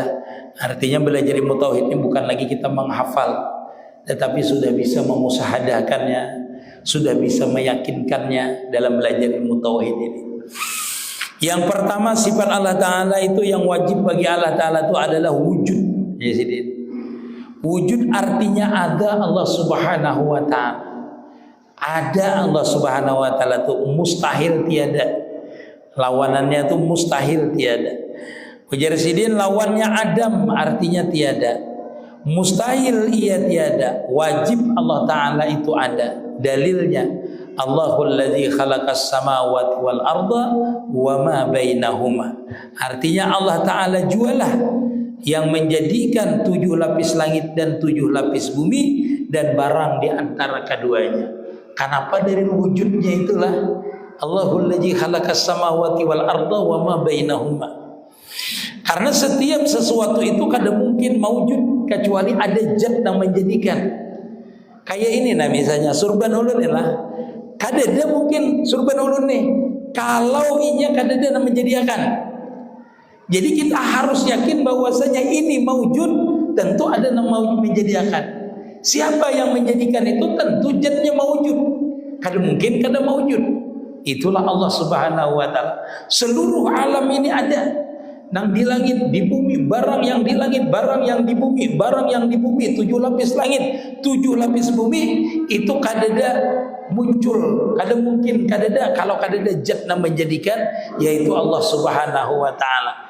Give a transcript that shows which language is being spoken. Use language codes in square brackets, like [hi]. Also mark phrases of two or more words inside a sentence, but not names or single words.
[id] Artinya belajar ilmu tauhid ini bukan lagi kita menghafal, tetapi sudah bisa memusahadakannya, sudah bisa meyakinkannya dalam belajar ilmu tauhid ini. Yang pertama, sifat Allah Ta'ala itu yang wajib bagi Allah Ta'ala itu adalah wujud. Ya, wujud artinya ada Allah [ar] سبحانه وتعالى. [id] Ada Allah [ar] سبحانه وتعالى [id] itu mustahil tiada. Lawanannya itu mustahil tiada. Ujar sidin, lawannya adam artinya tiada. Mustahil ia tiada. Wajib Allah Ta'ala itu ada. [ar] Dalilnya الله الذي خلق السماوات والأرض وما بينهما. [id] Artinya Allah Ta'ala jualah yang menjadikan 7 lapis langit dan 7 lapis bumi dan barang di antara keduanya. Kenapa? Dari wujudnya itulah [ar] الله الذي خلق السماوات والأرض وما بينهما. [id] Karena setiap sesuatu itu kada mungkin mawujud kecuali ada zat yang menjadikan. [bjn] Kayak ini nah misalnya surban ulun lah. Kada ada mungkin surban ulun nih kalau inya kada ada yang menjadikan. [id] Jadi kita harus yakin bahwasanya ini mawujud, tentu ada yang mau menjadikan. Siapa yang menjadikan itu tentu zatnya mawujud. [bjn] Kada mungkin kada mawujud. [id] Itulah Allah [ar] سبحانه وتعالى. [id] Seluruh alam ini ada. [bjn] Nang di langit, di bumi, barang yang di langit, barang yang di bumi, barang yang di bumi, 7 lapis langit, 7 lapis bumi, itu kadada muncul, kada mungkin kadada kalau kadada zat yang menjadikan, yaitu Allah [ar] سبحانه وتعالى.